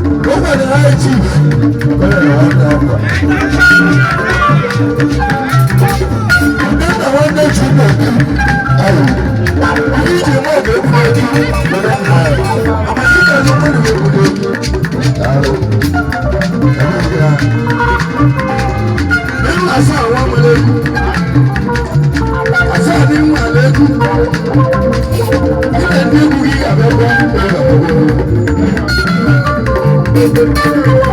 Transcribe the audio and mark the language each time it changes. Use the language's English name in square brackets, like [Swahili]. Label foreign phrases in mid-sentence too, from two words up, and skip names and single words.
[Igbo] O nwere [English] high chief. [Igbo] O nwere nwanne m. Ude na nwanne chi m. Ayi. Ndị ije mụ ga-ebu eju. Amadi ka ndị mmadụ ga-ebu eju. Ayi. [Yoruba] Nínú àṣà àwọn ọmọ lẹ́nu. Àṣà ni ń wà lẹ́nu. Ilé ní ikú yìí àbẹ̀ bọ́. Ilé ní ikú.